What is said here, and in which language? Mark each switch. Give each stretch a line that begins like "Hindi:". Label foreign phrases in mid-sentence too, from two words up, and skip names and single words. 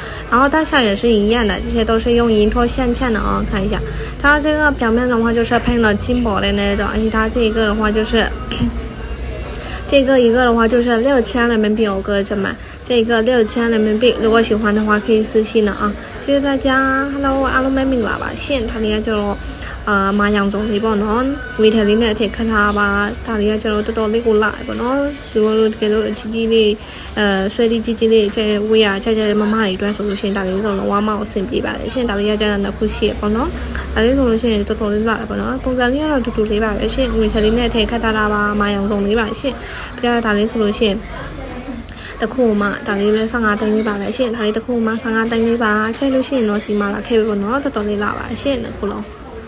Chinese: 然后大小也是一样的，这些都是用银托镶嵌的啊，看一下，它这个表面的话就是配了金箔的那种，而且它这个的话就是。这个一个的话就是6000人民币，我哥着买，这个6000人民币，如果喜欢的话可以私信了啊！谢谢大家 ，Hello，
Burmese: အားလုံးပဲမင်္ဂလာပါရှင်။ဒါလေးကကျတော့မာရောင်စုံလေးပေါ့နော်။ဝေထည်လေးနဲ့အထည့်ခတ်ထားပါ။ဒါလေးကကျ တော့တော်တော်လေးကိုလာပေါ့နော်။ဒီလိုတကယ်လို့ကြီးကြီးလေးဆွဲလေးကြီးကြီးလေးကျဲဝေးရကြကြမမတွေအတွက်ဆိုလို့ရှိရင်ဒါလေးဆိုတော့ဝါမအောင်အဆင်ပြေပါတယ်ရှင်။ဒါလေးကကျတော့တစ်ခုရှိရပေါ့နော်။ဒါလေးဆိုလို့ရှိရင်တော်တော်လေးလာပေါ့နော်။ပုံစံလေးကတော့တူတူလေးပါပဲရှင်။ဝေထည်လေးနဲ့အထည့်ခတ်ထားတာပါမာရောင်စုံလေးပါရှင်။ပြဒါလေးဆိုလို့ရှိရင်တခုမှဒါလေးလဲ15သိန်းလေးပါပဲရှင်ဒါလေးတခုမှ15သိန်းလေးပါချိန်လို့ရှိရင်တော့စီမလာခဲ့ပြီပေါ့နော်တော်တော်လေးလာပါရှင်တခုလုံး